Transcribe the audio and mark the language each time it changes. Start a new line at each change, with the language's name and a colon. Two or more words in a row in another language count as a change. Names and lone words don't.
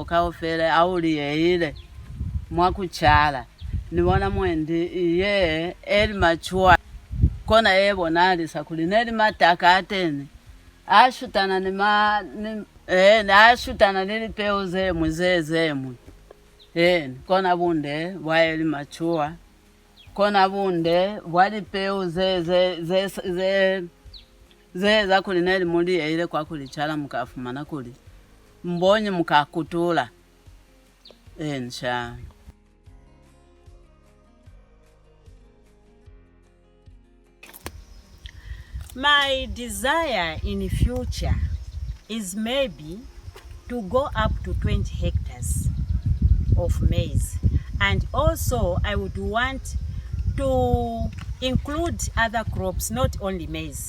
Lozi: kaofele auli yeile mwakuchala nibona mwendi iye eli machua kona yebona alisa kulineni mataka ateni ashutana ashutana nili peo zemwe kona bunde wa eli machua kona bunde wali peu za kulineli muli ile kwa kulichala mukafumana kuli mbonyi mukakutula nsha.
English: My desire in future is maybe to go up to 20 hectares of maize, and also I would want to include other crops, not only maize.